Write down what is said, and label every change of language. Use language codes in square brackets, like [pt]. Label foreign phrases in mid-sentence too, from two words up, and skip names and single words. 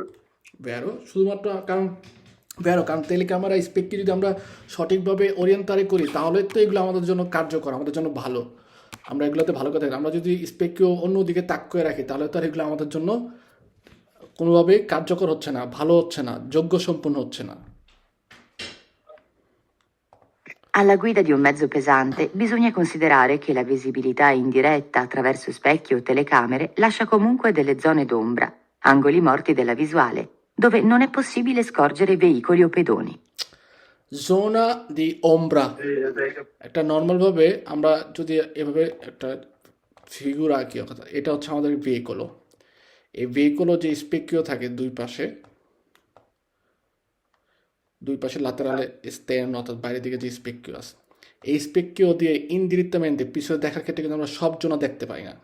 [bn] শুধুমাত্র কারণ টেলিক্যামেরা স্পেককে যদি আমরা সঠিকভাবে ওরিয়েন্টারে করি, তাহলে তো এগুলো আমাদের জন্য কার্যকর, আমাদের জন্য ভালো, আমরা এগুলোতে ভালো কথা। আমরা যদি স্পেককেও অন্যদিকে তাক করে রাখি, তাহলে তো আর এগুলো আমাদের জন্য কোনোভাবেই কার্যকর হচ্ছে না, ভালো হচ্ছে না, যোগ্য সম্পন্ন হচ্ছে না। [it] Alla guida di un mezzo pesante bisogna considerare che la visibilità indiretta attraverso specchi o telecamere lascia comunque delle zone d'ombra, angoli morti della visuale, dove non è possibile scorgere veicoli o pedoni. zona d'ombra, [bn] একটা নর্মালভাবে আমরা যদি এভাবে একটা ফিগুর আঁকি, অর্থাৎ এটা হচ্ছে আমাদের ভেহিকলও, এই ভেহিকলও যে স্পেকিও থাকে দুই পাশে লাতেরালে স্টেন, অর্থাৎ বাইরের দিকে যে স্পেকিও আছে, এই স্পেকিও দিয়ে ইনডিরেক্টমেন্টে পিছনে দেখার ক্ষেত্রে কিন্তু আমরা সব জনা দেখতে পাই না।